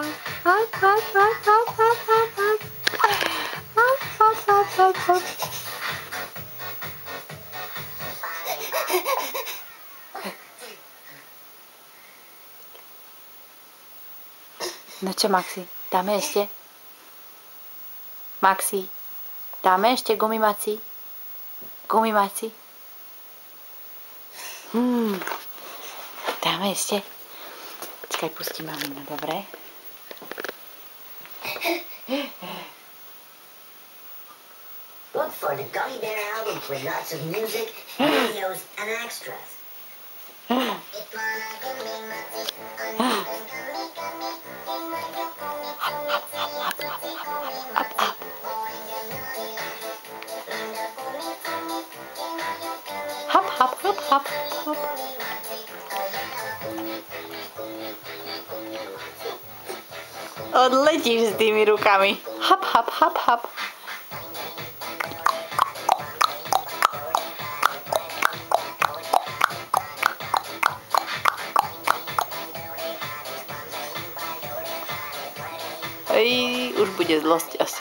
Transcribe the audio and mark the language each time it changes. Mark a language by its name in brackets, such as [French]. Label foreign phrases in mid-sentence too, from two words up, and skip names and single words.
[Slovak] Hop, hop, hop, hop, hop, hop, hop. Hop, hop, hop, hop, hop. No čo, Maxi? Dáme ešte? Maxi, dáme ešte gumimaci? Gumimaci? Dáme ešte? Počkaj, pustím maminu, dobre? [English] Look for the Gummy Bear album with lots of music, videos, and extras. [Slovak] Hop, hop, hop, hop, hop. Odletíš s tými rukami. Hop, hop, hop, hop. Už bude zlosť asi.